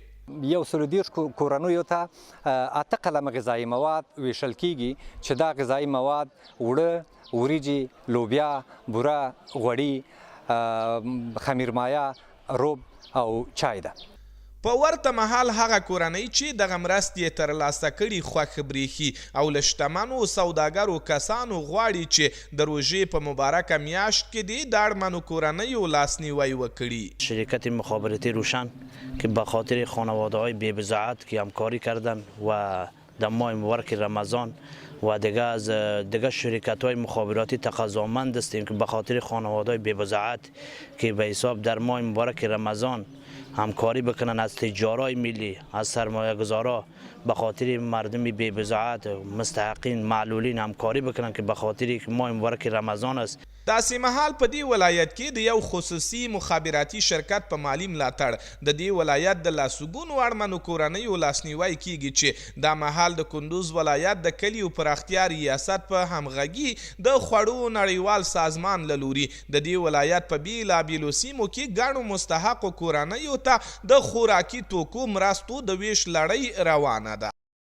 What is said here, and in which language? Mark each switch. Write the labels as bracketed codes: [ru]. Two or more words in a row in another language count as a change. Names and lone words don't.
[ps] 130 کورنیو ته 8 قلمه غذایي مواد ویشل کیږي چې دا غذایي مواد اوړه، وریجې، لوبیا، بوره، غوړي، خمیرمایه، روب او چای ده. په ورته مهال هغه کورنۍ چې دغه مرستې ترلاسه کړي خوښ برېښي او له شتمنو سوداګرو کسانو غواړي چې د روژې په مبارکه میاشت کې د اړمنو کورنیو لاسنیوی وکړي. [fa] شرکت مخابراتی روشن که به خاطر خانواده‌های بی‌بضاعت که همکاری کردن و در ماه مبارک رمضان و دیگه شرکت‌های مخابراتی تقاضامند هستیم که به خاطر خانواده‌های بی‌بضاعت که به حساب در ماه مبارک رمضان همکاری بکنن از تجارای ملی، از سرمایه گذارا به خاطر مردم بی‌بضاعت مستحقین معلولین همکاری بکنن که به خاطر ماه مبارک رمضان است. [ps] داسې مهال په دې ولایت کې د یو خصوصي مخابراتي شرکت په مالي ملاتړ د دې ولایت د لاسوګونو اړمنو کورنیو لاسنیوی کیږي چې دا مهال د کندوز ولایت د کلیو پراختیا ریاست په همغږي د خوړو نړیوال سازمان له لوري د دې ولایت په بېلابېلو سیمو کې ګڼو مستحقو کورنیو ته د خوراکي توکو مرستو د ویش لړۍ روانه ده.